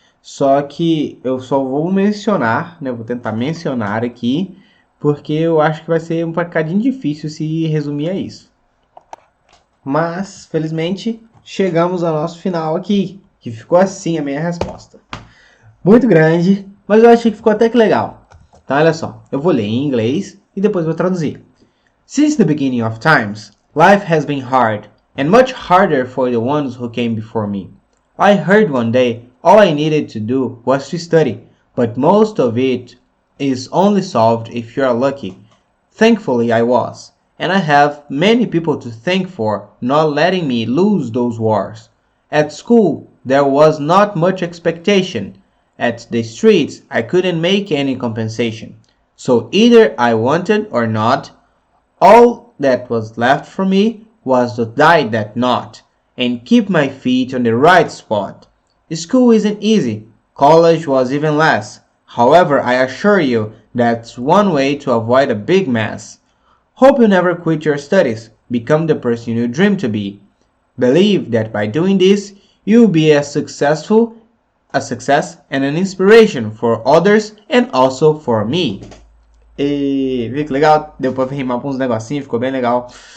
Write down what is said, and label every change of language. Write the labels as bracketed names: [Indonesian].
[Portuguese] Só que eu só vou mencionar, né? Vou tentar mencionar aqui, porque eu acho que vai ser um bocadinho difícil se resumir a isso. Mas, felizmente, chegamos ao nosso final aqui, que ficou assim a minha resposta. Muito grande, mas eu achei que ficou até que legal. Então, olha só, eu vou ler em inglês e depois vou traduzir. [English] Since the beginning of times, life has been hard, and much harder for the ones who came before me. I heard one day all I needed to do was to study, but most of it is only solved if you are lucky. Thankfully I was, and I have many people to thank for not letting me lose those wars. At school, there was not much expectation. At the streets, I couldn't make any compensation. So either I wanted or not, all that was left for me was to die that knot and keep my feet on the right spot. School isn't easy. College was even less. However, I assure you that's one way to avoid a big mess. Hope you never quit your studies. Become the person you dream to be. Believe that by doing this, you'll be a success and an inspiration for others and also for me. [Portuguese] E viu que legal? Deu pra rimar com uns negocinhos, ficou bem legal.